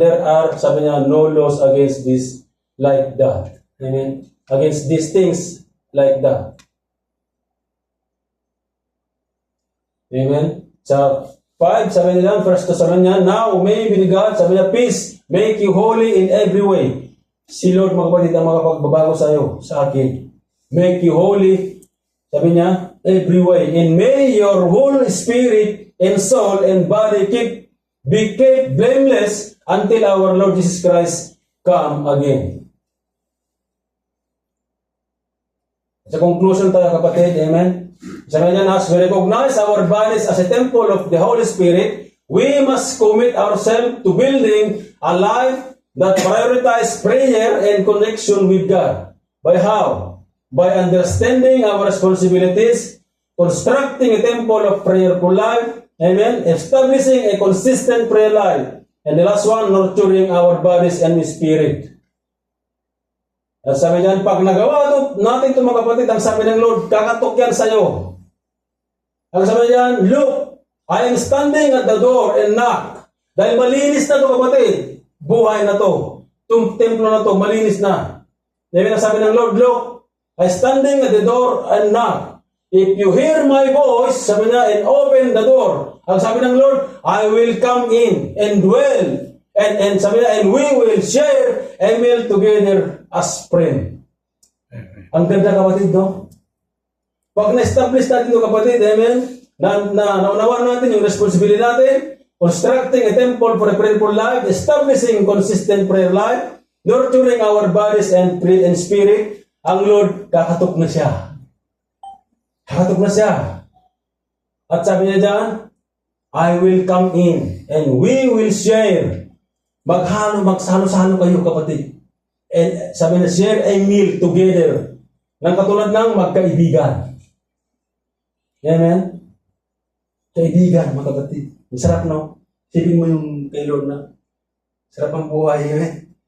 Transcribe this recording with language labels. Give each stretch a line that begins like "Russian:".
English: There are,
Filipino: sabi niya,
English: no laws against this like that. Amen? Against these things like that. Amen?
Filipino: Sa 5, sabi niya,
English: first Thessalonians, now may be God, sabi niya, peace, make you holy in every way.
Filipino: Si Lord, mga kapatid, ang mga pagbabago sa iyo, sa akin.
English: Make you holy, sabi niya, every way. And may your whole spirit and soul and body be kept blameless until our Lord Jesus Christ come again.
Filipino: Sa conclusion tayo, kapatid,
English: amen? Sabi niya, as we recognize our bodies as a temple of the Holy Spirit, we must commit ourselves to building a life that prioritizes prayer and connection with God. By how? By understanding our responsibilities, constructing a temple of prayerful life, amen, establishing a consistent prayer life, and the last one, nurturing our bodies and spirit.
Filipino: At sabi niyan, pag nagawa natin ito mga kapatid, ang sabi ng Lord, kakatok yan sa'yo. Ang sabi niyan,
English: look, I am standing at the door and knock.
Filipino: Dahil malinis na ito kapatid, buhay na ito. Itong templo na ito, malinis na. Dahil ang sabi ng Lord,
English: look, I am standing at the door and knock. If you hear my voice, sabi niya, and open the door.
Filipino: Ang sabi ng Lord,
English: I will come in and dwell. And sabi niya, and we will share a meal together as friend.
Filipino: Ang ganda kapatid, no? Pag na-establish natin ito kapatid, amen, naunawaan natin yung responsibility natin,
English: constructing a temple for a prayerful life, establishing consistent prayer life, nurturing our bodies and spirit,
Filipino: ang Lord, kakatok na siya. Kakatok na siya. At sabi niya dyan,
English: I will come in and we will share.
Filipino: Magsalo-salo kayo kapatid. And sabi na,
English: share a meal together.
Filipino: Nang katulad ng magkaibigan. Amen? Kaibigan, mga kapatid. Masarap, no? Sipin mo yung kay Lord na sarap ang buhay, amen?